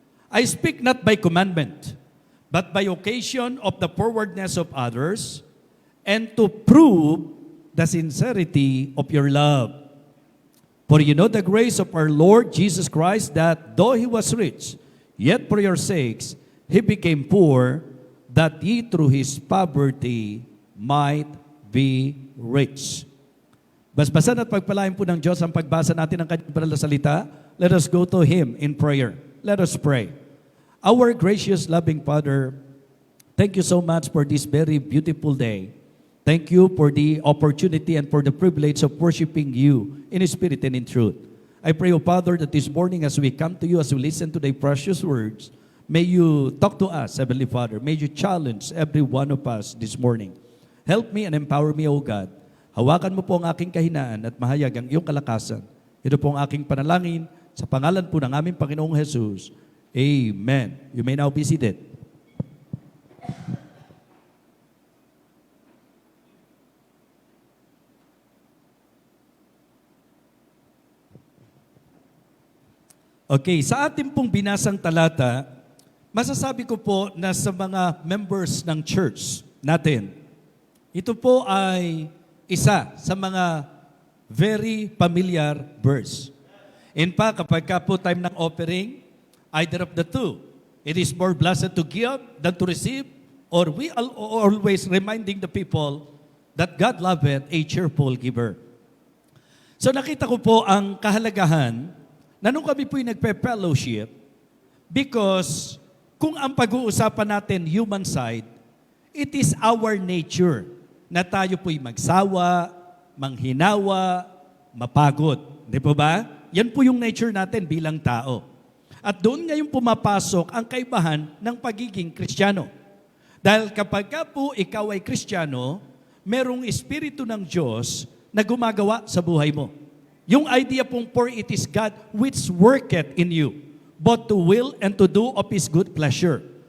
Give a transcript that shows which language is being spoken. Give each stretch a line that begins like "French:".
English: I speak not by commandment, but by occasion of the forwardness of others, and to prove the sincerity of your love. For you know the grace of our Lord Jesus Christ, that though he was rich, yet for your sakes he became poor, that ye through his poverty might be rich.
Filipino: Basbasan at pagpalain po ng Diyos ang pagbasa natin ng kanyang banal na salita.
English: Let us go to Him in prayer. Let us pray. Our gracious, loving Father, thank you so much for this very beautiful day. Thank you for the opportunity and for the privilege of worshiping you in spirit and in truth. I pray, O Father, that this morning as we come to you, as we listen to thy precious words, may you talk to us, Heavenly Father. May you challenge every one of us this morning. Help me and empower me, O God.
Filipino: Hawakan mo po ang aking kahinaan at mahayag ang iyong kalakasan. Ito po ang aking panalangin sa pangalan po ng aming Panginoong Jesus. Amen.
English: You may now be seated.
Filipino: Okay, sa ating pong binasang talata, masasabi ko po na sa mga members ng church natin, ito po ay isa sa mga
English: very familiar verse. In fact,
Filipino: kapag ka po
English: time ng offering, either of the two, it is more blessed to give than to receive, or we are always reminding the people that God loveth a cheerful giver.
Filipino: So nakita ko po ang kahalagahan na nung kami po'y nagpe-fellowship, because kung ang pag-uusapan natin human side,
English: it is our nature
Filipino: na tayo po'y magsawa, manghinawa, mapagod. Di po ba? Yan po yung nature natin bilang tao. At doon ngayon pumapasok ang kaibahan ng pagiging Kristiyano. Dahil kapag ka po ikaw ay Kristiyano, merong Espiritu ng Diyos na gumagawa sa buhay mo. Yung idea pong
English: for it is God which worketh in you, both to will and to do of His good pleasure.